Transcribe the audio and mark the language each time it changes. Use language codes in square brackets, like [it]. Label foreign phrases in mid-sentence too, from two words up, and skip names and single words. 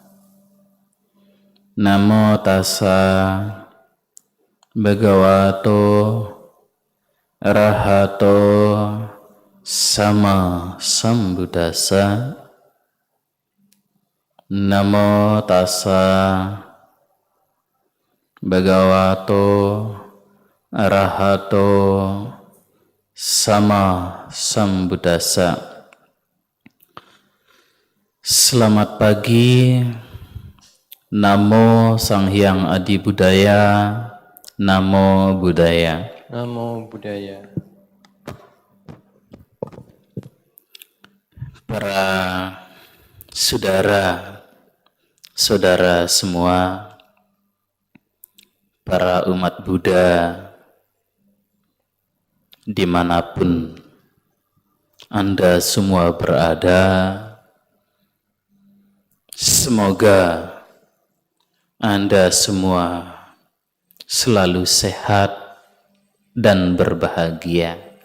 [pi] Namo tassa bhagavato arahato sama sambuddhassa. Namo tassa bhagavato arahato sama sambuddhassa. [id] Selamat pagi. [pi] Namo Sang Hyang Adi Budaya. Namo Buddhaya. Namo Buddhaya. [id] Para saudara semua, para umat Buddha dimanapun Anda semua berada, semoga Anda semua selalu sehat dan berbahagia,